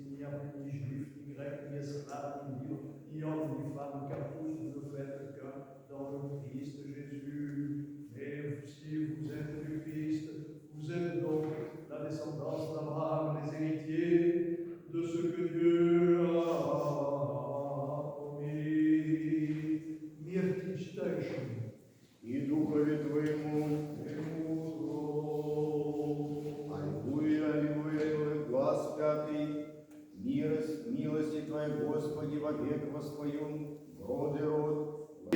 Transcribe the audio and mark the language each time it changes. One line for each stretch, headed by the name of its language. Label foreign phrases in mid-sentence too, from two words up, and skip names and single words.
French: Il n'y a plus ni juif, ni grec, ni esclave, ni libre, ni homme, ni femme, car tous vous ne faites qu'un dans le Christ Jésus. Mais si vous êtes du Christ, vous êtes donc la descendance d'Abraham, les héritiers de ce que Dieu a promis.
Church Slavic: Мир читающему И Духове Твоему, Аллилуйя, аллилуйя, глаз пятый, милости Твоей, Господи, вовек воспою, род и род.